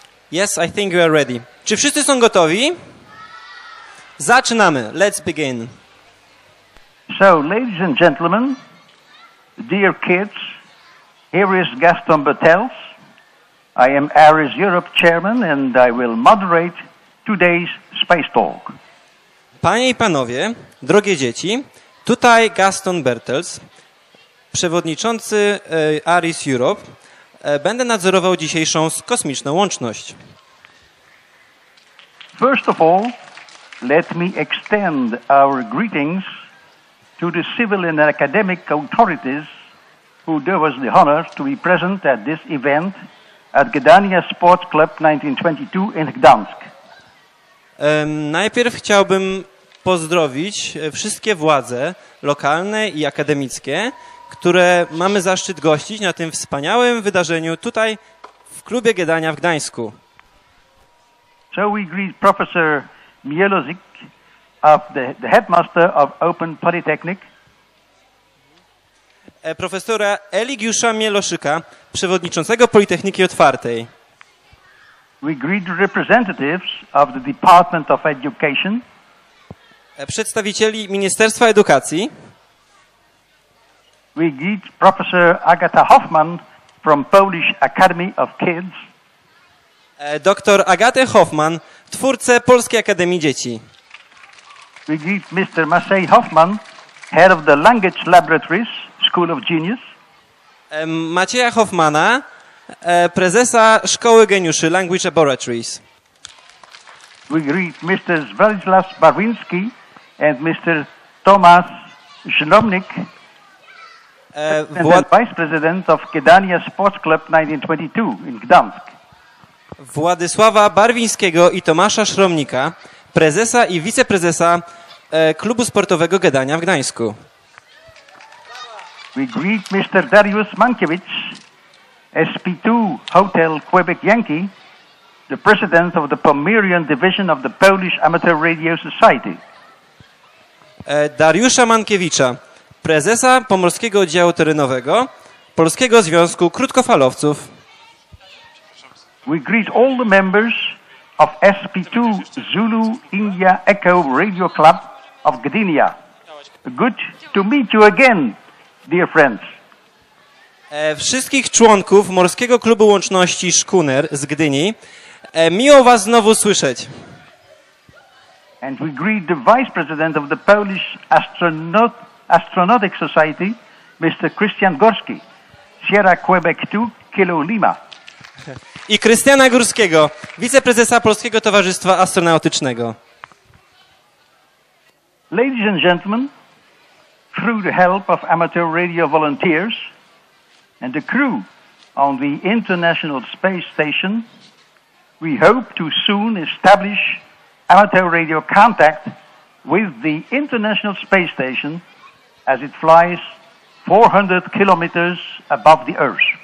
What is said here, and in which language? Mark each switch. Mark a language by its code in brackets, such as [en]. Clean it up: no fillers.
[en] Yes, I think we are ready. [pl] Czy wszyscy są gotowi? Zaczynamy. [en] Let's begin. So, ladies and gentlemen, dear kids, here is Gaston Bertels. I am ARISS Europe chairman and I will moderate today's Space Talk. [pl] Panie i panowie, drogie dzieci, tutaj Gaston Bertels, przewodniczący ARISS Europe. Będę nadzorował dzisiejszą kosmiczną łączność. [en] First of all, let me extend our greetings to the civil and academic authorities who do us the honor to be present at this event at Gedania Sports Club 1922 in Gdańsk. [pl] Najpierw chciałbym pozdrowić wszystkie władze lokalne i akademickie, które mamy zaszczyt gościć na tym wspaniałym wydarzeniu tutaj w klubie Gedania w Gdańsku. [en] So we greet Professor Mielozik of the headmaster of Open Polytechnic. [pl] Profesora Eligiusza Mieloszyka, przewodniczącego Politechniki Otwartej. [en] We greet representatives of the Department of Education. [pl] Przedstawicieli Ministerstwa Edukacji. [en] We greet Professor Agata Hoffman from Polish Academy of Kids. [pl] Dr Agatę Hoffman, twórcę Polskiej Akademii Dzieci. [en] We greet Mr. Maciej Hoffman, head of the Language Laboratories, School of Genius. [pl] Macieja Hoffmana, prezesa Szkoły Geniuszy, Language Laboratories. [en] We greet Mr. Zdzisław Barwinski and Mr. Tomasz Żnomnik, Vice President of Gedania Sports Club 1922 in Gdańsk. [pl] Władysława Barwińskiego i Tomasza Szromnika, prezesa i wiceprezesa Klubu Sportowego Gedania w Gdańsku. [en] We greet Mr. Dariusz Mankiewicz, SP2 Hotel Quebec Yankee, the president of the Pomerian Division of the Polish Amateur Radio Society. [pl] Dariusza Mankiewicza, prezesa Pomorskiego Oddziału Terenowego Polskiego Związku Krótkofalowców. [en] We greet all the members of SP2 Zulu India Echo Radio Club of Gedania. Good to meet you again, dear friends. [pl] Wszystkich członków Morskiego Klubu Łączności Szkuner z Gdyni. Miło was znowu słyszeć. [en] And we greet the Vice President of the Polish Astronautic Society, Mr. Christian Gorski, Sierra Quebec 2, Kilo Lima. [pl] I Krystiana Górskiego, wiceprezesa Polskiego Towarzystwa Astronautycznego. [en] Ladies and gentlemen, through the help of amateur radio volunteers and the crew on the International Space Station, we hope to soon establish amateur radio contact with the International Space Station as it flies 400 kilometers above the Earth.